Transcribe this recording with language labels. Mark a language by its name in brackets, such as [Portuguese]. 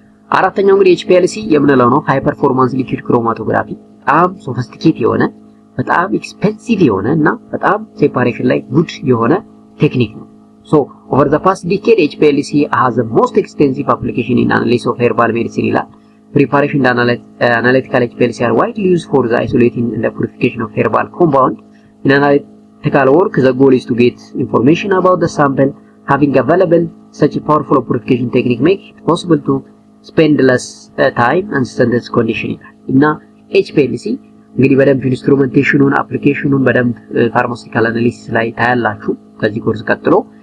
[Amharic] አራተኛው እንግዲህ HPLC የምንለው ነው ሃይ ፐርፎርማንስ ሊኩዊድ ክሮማቶግራፊ። በጣም ሶፊስቲኬት የሆነ በጣም ኤክስፔንሲቭ የሆነ እና በጣም ሴፓሬሽን ላይ ጉድ የሆነ ቴክኒክ ነው። [English] ሶ ኦቨር ዘ ፓስት ዲኬድ HPLC has the most extensive application in analysis of herbal medicine ይላል። Preparation and analytical HPLC are widely used for the isolating and the purification of herbal compound. In analytical work, the goal is to get information about the sample. Having available such a powerful purification technique makes it possible to spend less time and standards condition [Amharic] እና HPLC እንግዲህ በደንብ ኢንስትሩሜንቴሽኑን አፕሊኬሽኑን በደንብ ፋርማሲቲካል አናሊሲስ ላይ ታያላችሁ ከዚህ ኮርስ ቀጥሎ።